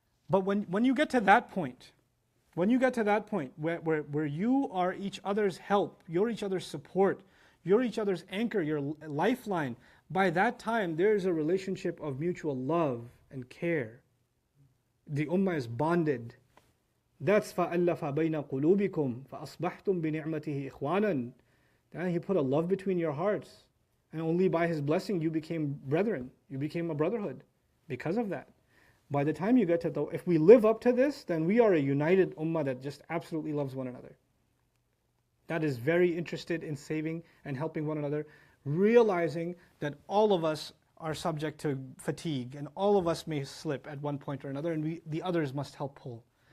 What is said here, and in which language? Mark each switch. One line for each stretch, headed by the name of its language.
English: But when you get to that point, where you are each other's help, you're each other's support, you're each other's anchor, your lifeline, by that time there's a relationship of mutual love and care. The ummah is bonded.
Arabic: That's فَأَلَّفَ بَيْنَ قُلُوبِكُمْ فَأَصْبَحْتُمْ بِنِعْمَتِهِ إِخْوَانًا.
English: Then He put a love between your hearts. And only by His blessing you became brethren. You became a brotherhood because of that. By the time you get to if we live up to this, then we are a united ummah that just absolutely loves one another. That is very interested in saving and helping one another, realizing that all of us are subject to fatigue and all of us may slip at one point or another, and the others must help pull.